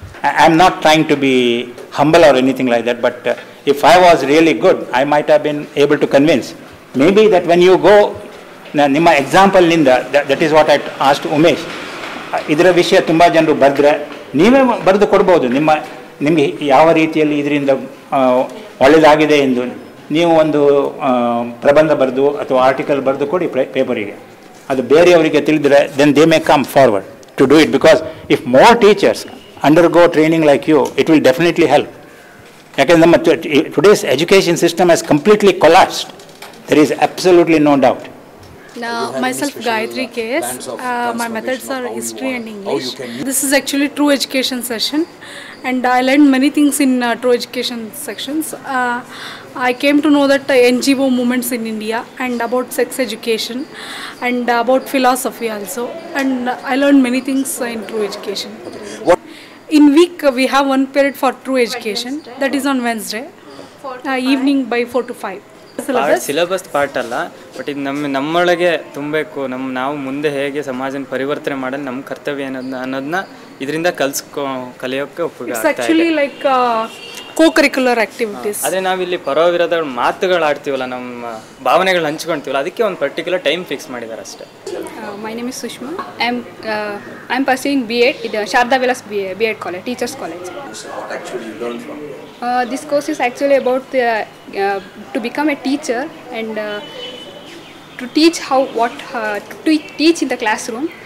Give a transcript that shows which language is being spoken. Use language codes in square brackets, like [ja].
[en] I am not trying to be humble or anything like that, but if I was really good, I might have been able to convince. Maybe that when you go, [kn] ನಿಮ್ಮ ಎಕ್ಸಾಂಪಲ್ನಿಂದ, [en] that is what I asked [kn] Umesh, ಇದರ ವಿಷಯ ತುಂಬ ಜನರು ಬರೆದ್ರೆ ನೀವೇ ಬರೆದು ಕೊಡ್ಬೋದು. ನಿಮಗೆ ಯಾವ ರೀತಿಯಲ್ಲಿ ಇದರಿಂದ ಒಳ್ಳೆಯದಾಗಿದೆ ಎಂದು ನೀವು ಒಂದು ಪ್ರಬಂಧ ಬರೆದು ಅಥವಾ ಆರ್ಟಿಕಲ್ ಬರೆದು ಕೊಡಿ ಪೇಪರಿಗೆ. ಅದು ಬೇರೆಯವರಿಗೆ ತಿಳಿದ್ರೆ [en] Then they may come forward to do it. Because if more teachers undergo training like you, it will definitely help. Because today's education system has completely collapsed. There is absolutely no doubt. Now, myself Gayatri KS. My methods are history and English. This is actually true education session, and I learned many things in true education sections. I came to know that NGO movements in India, and about sex education, and about philosophy also, and I learned many things in true education. In week we have one period for true education, that is on Wednesday evening by 4 to 5. [kn] Syllabus part ಅಲ್ಲ, but ಇದು ನಮ್ಮೊಳಗೆ ತುಂಬಬೇಕು. ನಾವು ಮುಂದೆ ಹೇಗೆ ಸಮಾಜನ ಪರಿವರ್ತನೆ ಮಾಡೋದು ನಮ್ಮ ಕರ್ತವ್ಯ ಅನ್ನೋದನ್ನ ಇದರಿಂದ ಕಲಿಯೋಕ್ಕೆ ಉಪಯೋಗ. [en] It's actually like co-curricular activities. [kn] ಆದರೆ ನಾವಿಲ್ಲಿ ಪರವಿರೋದ ಮಾತುಗಳು ಆಡ್ತೀವಲ್ಲ, ನಮ್ಮ ಭಾವನೆಗಳು ಹಂಚ್ಕೊಳ್ತೀವಲ್ಲ, ಅದಕ್ಕೆ ಒಂದು ಪರ್ಟಿಕ್ಯುಲರ್ ಟೈಮ್ ಫಿಕ್ಸ್ ಮಾಡಿದ್ದಾರೆ ಅಷ್ಟೇ. [en] My name is Sushma. I'm pursuing B.Ed in Sharda Vilas B.Ed College, Teachers College. So what actually you learn from? This course is actually about to become a teacher and to teach to teach in the classroom.